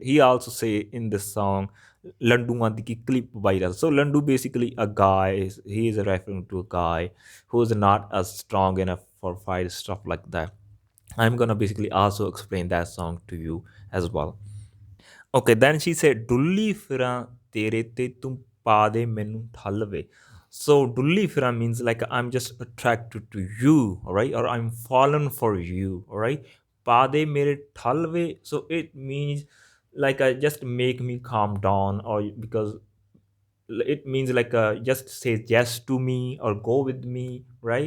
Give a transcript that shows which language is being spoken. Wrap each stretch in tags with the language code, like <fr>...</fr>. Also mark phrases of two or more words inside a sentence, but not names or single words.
<en>He also say in this song, Landu Mandi ki clip viral. So Landu basically a guy. He is referring to a guy who is not as strong enough for fight stuff like that. I'm gonna basically also explain that song to you as well. Okay, then she said,</en> <pa>Dulli fira tere te tum pade menu thalve.</pa> <en>So</en> <pa>Dulli fira</pa> <en>means like I'm just attracted to you, all right, or I'm fallen for you, all right.</en> <pa>Pade mere thalve.</pa> <en>So it means like just make me calm down, or because it means like just say yes to me or go with me, right?</en>